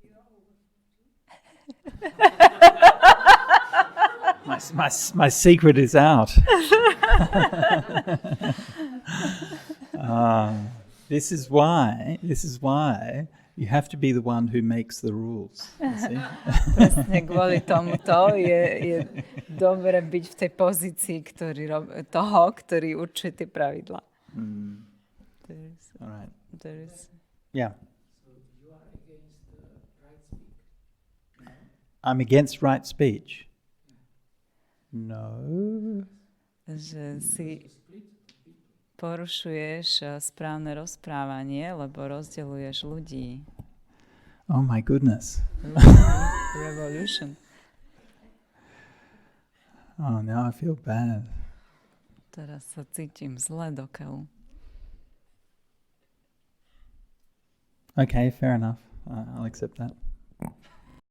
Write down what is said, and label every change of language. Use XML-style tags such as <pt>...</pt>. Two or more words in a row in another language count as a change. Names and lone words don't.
<en>My secret is out. This is why you have to be the one who makes the rules.</en> <sk>Presne kvôli tomuto je dobre byť v tej pozícii, ktorý určuje tie pravidlá.</sk> <en>All right. So Yeah. you are against right speak? I'm against right speech. No.</en> <sk>Že si porušuješ správne rozprávanie, lebo rozdeľuješ ľudí.</sk> <en>Oh my goodness. Revolution. Oh, now I feel bad.</en> <sk>Teraz sa cítim zle do keľu.</sk> <en>Okay, fair enough. I'll accept that.</en>